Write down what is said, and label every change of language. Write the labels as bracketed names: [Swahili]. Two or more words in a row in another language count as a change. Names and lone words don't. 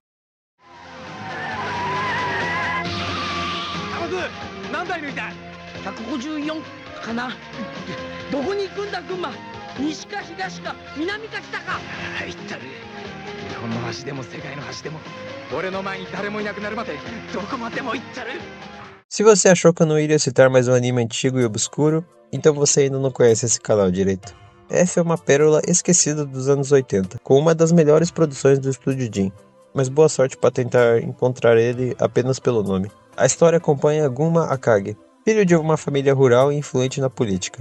[Japanese] 154 かな。どこに行くんだ群馬。西か東か南か北か。行ったる。日本の橋でも世界の橋でも俺の前に誰もいなくなるまでどこまでも行ったる。 [Portuguese] Se você achou que eu não iria citar mais um anime antigo e obscuro, então você ainda não conhece esse canal direito. F é uma pérola esquecida dos anos 80, com uma das melhores produções do estúdio Jin, mas boa sorte para tentar encontrar ele apenas pelo nome. A história acompanha Gunma Akage, filho de uma família rural e influente na política.